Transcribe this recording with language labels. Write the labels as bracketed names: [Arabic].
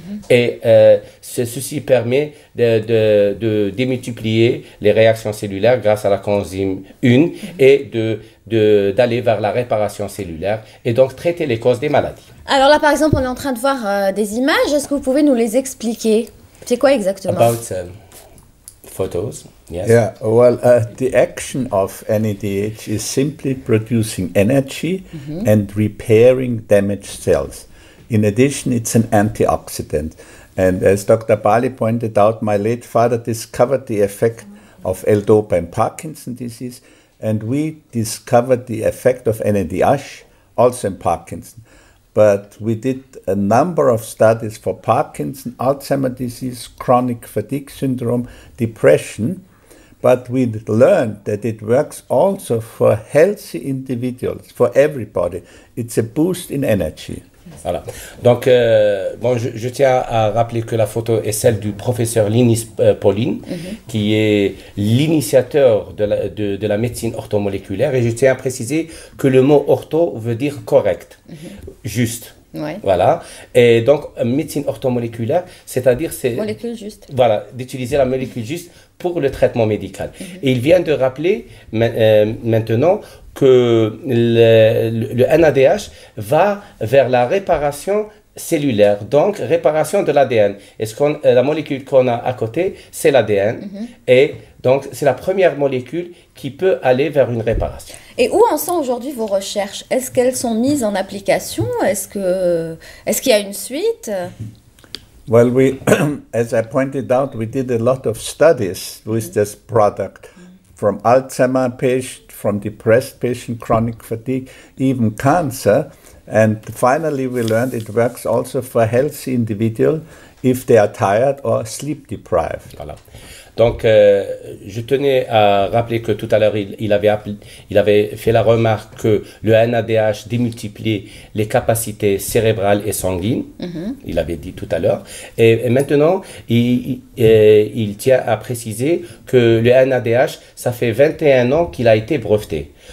[French] Et ceci permet de démultiplier les réactions cellulaires grâce à la coenzyme 1 et d'aller vers la réparation cellulaire et donc traiter les causes des maladies. Alors là, par exemple, on est en train de voir des images. Est-ce que vous pouvez nous les expliquer? C'est quoi exactement? [English] About photos, yes. Yeah, well, the action of NADH is simply producing energy and repairing damaged cells. In addition, it's an antioxidant. And as Dr. Bali pointed out, my late father discovered the effect of L-Dopa in Parkinson's disease, and we discovered the effect of NADH also in Parkinson. But we did a number of studies for Parkinson, Alzheimer's disease, chronic fatigue syndrome, depression, but we learned that it works also for healthy individuals, for everybody. It's a boost in energy. [French] Voilà. Donc, bon, je tiens à rappeler que la photo est celle du professeur Linis Pauline, qui est l'initiateur de la médecine orthomoléculaire. Et je tiens à préciser que le mot ortho veut dire correct, juste. Ouais. Voilà. Et donc, médecine orthomoléculaire, c'est-à-dire c'est... Molécule juste. Voilà, d'utiliser la molécule juste pour le traitement médical. Et il vient de rappeler maintenant que le NADH va vers la réparation cellulaire, donc réparation de l'ADN. Et la molécule qu'on a à côté, c'est l'ADN. Et donc, c'est la première molécule qui peut aller vers une réparation. Et où en sont aujourd'hui vos recherches? Est-ce qu'elles sont mises en application? Est-ce qu'il y a une suite? [English] Well, as I pointed out, we did a lot of studies with this product, from Alzheimer patient, from depressed patient, chronic fatigue, even cancer. And finally, we learned it works also for healthy individuals if they are tired or sleep deprived. [French] Voilà. Donc, je tenais à rappeler que tout à l'heure, il avait fait la remarque que le NADH démultipliait les capacités cérébrales et sanguines. Il avait dit tout à l'heure. Et maintenant, il tient à préciser que le NADH, ça fait 21 ans qu'il a été breveté.